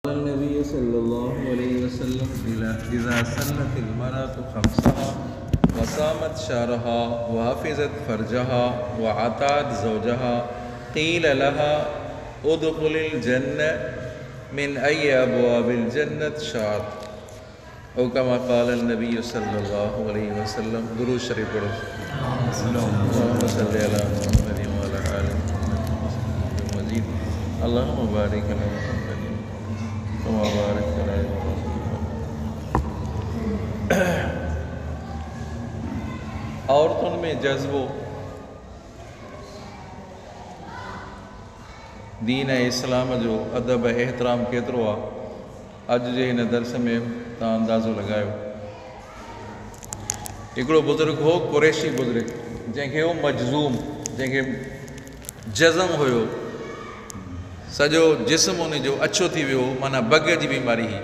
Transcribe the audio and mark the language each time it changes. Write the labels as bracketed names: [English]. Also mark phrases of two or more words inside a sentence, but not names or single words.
[Arabic] النبي صلى الله عليه وسلم إذا سلت المرأة خمسها وصامت شهرها وحفظت فرجها وأطاعت زوجها قيل لها ادخل الجنة من أي أبواب الجنة شاءت أو كما قال النبي صلى الله عليه وسلم. [Urdu] درود شريف پڑھو. [Arabic] اللهم صل على محمد وعلى آل محمد مزيد. اللهم بارك على محمد وما بارك على إبراهيم. [Sindhi] औरतुनि में जज़्बो दीन ऐं इस्लाम जो अदब एहतराम केतिरो आहे, अॼु जे हिन दर्स में तव्हां अंदाज़ो लॻायो. हिकिड़ो बुज़ुर्ग हो, कुरैशी बुज़ुर्ग, जंहिंखे हो मजज़ूम, जंहिंखे जज़म हुयो, सॼो जिस्म उन जो अछो थी वियो, माना बग जी बीमारी हुई.